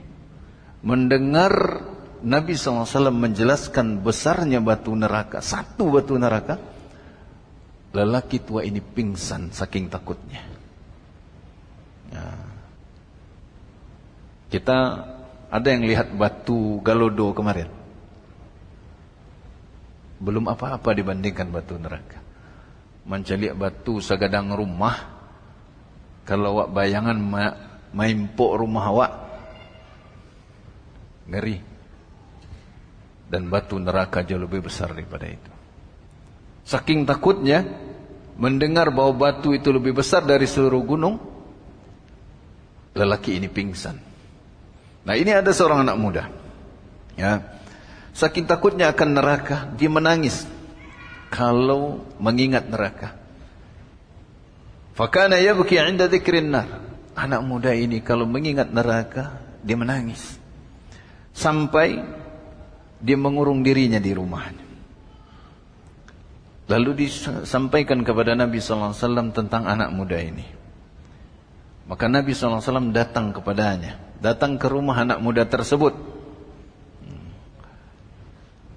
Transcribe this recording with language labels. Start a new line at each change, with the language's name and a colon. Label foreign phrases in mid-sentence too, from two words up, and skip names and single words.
Indonesian: Mendengar Nabi SAW menjelaskan besarnya batu neraka, satu batu neraka, lelaki tua ini pingsan saking takutnya. Ya. Kita ada yang lihat batu Galodo kemarin. Belum apa-apa dibandingkan batu neraka.
Minangkabau: Menceliak batu sagadang rumah, kalau awak bayangan maimpok rumah awak,
Indonesian: ngeri. Dan batu neraka jauh lebih besar daripada itu. Saking takutnya mendengar bahwa batu itu lebih besar dari seluruh gunung, lelaki ini pingsan. Nah, ini ada seorang anak muda. Ya. Saking takutnya akan neraka, dia menangis kalau mengingat neraka.
Arabic: Fakana yabki 'inda dzikrin nar.
Indonesian: Anak muda ini kalau mengingat neraka, dia menangis. Sampai dia mengurung dirinya di rumahnya. Lalu disampaikan kepada Nabi SAW tentang anak muda ini. Maka Nabi SAW datang kepadanya, datang ke rumah anak muda tersebut.